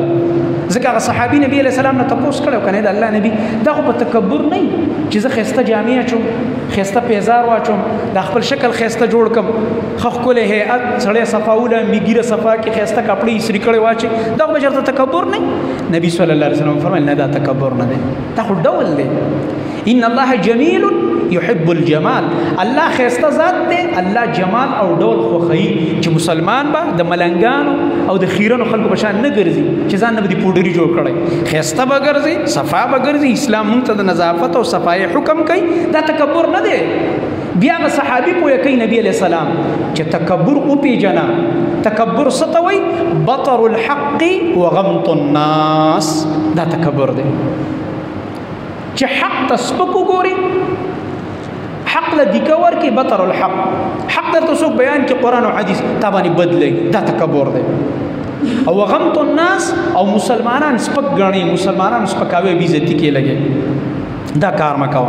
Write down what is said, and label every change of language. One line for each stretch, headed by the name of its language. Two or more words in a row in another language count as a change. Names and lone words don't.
Pashto: ځکه هغه صحابي نبي
Arabic: علیه السلام
Pashto: نه تپوس کړی که نه د الله نبي دا خو په تکبر نه وي چې زه ښایسته جامې اچوم، ښایسته پیزار واچوم، دا خپل شکل ښایسته جوړ کړم، ښه ښکلی هیئت سړی صفا ولامبي ږیره صفا کړي، ښایسته کپړې ایسري کړی واچي، دا خو به چېرته تکبر نه وي. نبي
Arabic: صلی الله علیه وسلم
Pashto: فرمایل نه دا تکبر نه دی، دا خو ډول دی.
Arabic: ان الله جمیل يحب الجمال.
Pashto: الله خیسته ذات دی، الله جمال او ډول خوښوي چې مسلمان به د ملنګانو او د خیرنو خلکو په شان نه ګرځي چې ځان نه به د پوډري جوړ کړی، خیسته به ګرځي، صفا به ګرځي. اسلام موږ ته د نظافت او صفای حکم کوي، دا تکبر نه دی. بیا هغه صحابي پوه کوي نبی
Arabic: علیه السلام
Pashto: چې تکبر وپېژنه. تکبر څه ته وایي؟
Arabic: بطر الحق وغمط الناس.
Pashto: دا تکبر دی چې حق ته سپک وګوري، حق له دیکه ورکړي.
Arabic: بطر الحق،
Pashto: حق درته څوک بیان کړي قرآن او حدیث تا باندې بد لګي، دا تکبر دی. او
Arabic: غمط الناس
Pashto: او مسلمانان سپک ګڼي، مسلمانان سپکاوي بې عزتي کې لګي، دا کار مه کوه.